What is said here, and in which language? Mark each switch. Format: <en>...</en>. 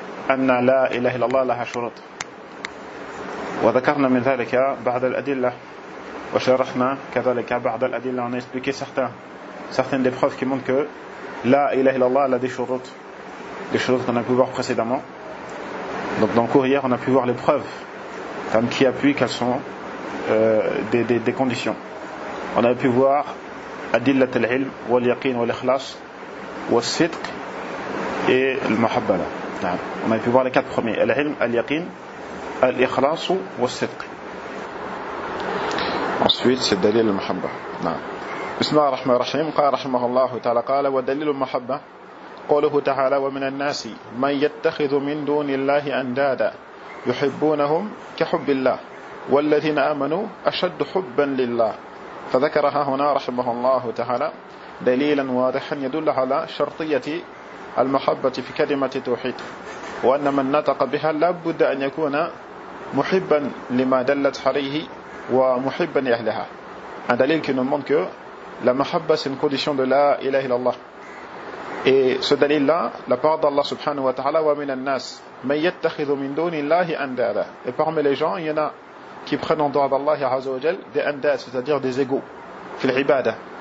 <ar>أن لا إله إلا الله لها شروط وذكرنا من ذلك بعض الأدلة</ar> <fr>وشرحنا كذلك بعض الأدلة on a expliqué certaines des preuves qui montrent que la ilaha illallah a des choses qu'on a pu voir précédemment. Donc dans le cours hier on a pu voir les preuves qui appuient quelles sont des conditions. On a pu voir adillat al-ilm wal yaqin wal ikhlas wal sidq et al muhabbala. On a pu voir les quatre premiers: al-ilm, al-yaqin,</fr> <ar>الإخلاص والصدق.</ar> <fr>ensuite c'est</fr> <ar>دليل المحبة. نعم. بسم الله الرحمن الرحيم. قال رحمه الله تعالى قال ودليل المحبة قوله تعالى ومن الناس من يتخذ من دون الله أندادا يحبونهم كحب الله والذين آمنوا أشد حبا لله. فذكرها هنا رحمه الله تعالى دليلا واضحا يدل على شرطية المحبة في كلمة توحيد وأن من نطق بها لابد أن يكون muhibban lima dallat alayhi wa muhibban li ahliha.</ar> <fr>Un dalil qui nous montre que la mahabba c'est une condition de la ilaha illallah. Et ce dalil là, la parole d'Allah subhanahu wa ta'ala, wa minan nas man yattakhidhu min dunillahi andada. Et parmi les gens, il y en a qui prennent en dehors d'Allah azza wa jal des andas, c'est-à-dire des égaux fil ibada.</fr>